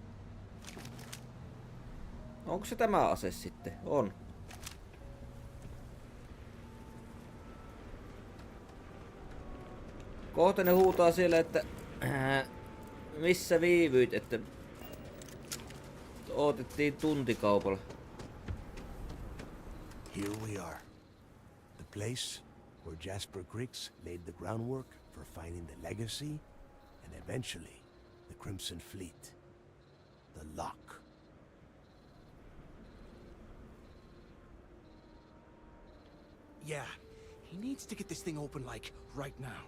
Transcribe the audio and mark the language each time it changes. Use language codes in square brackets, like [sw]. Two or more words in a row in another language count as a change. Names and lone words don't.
[fi] Onko se tämä ase sitten? On. Kohta ne huutaa siellä, että missä viivyit, että odotettiin tuntikaupalla. [en] Here we are. The place where Jasper Griggs laid the groundwork for finding the legacy and eventually the Crimson Fleet. The lock. Yeah, he needs to get this thing open, like, right now.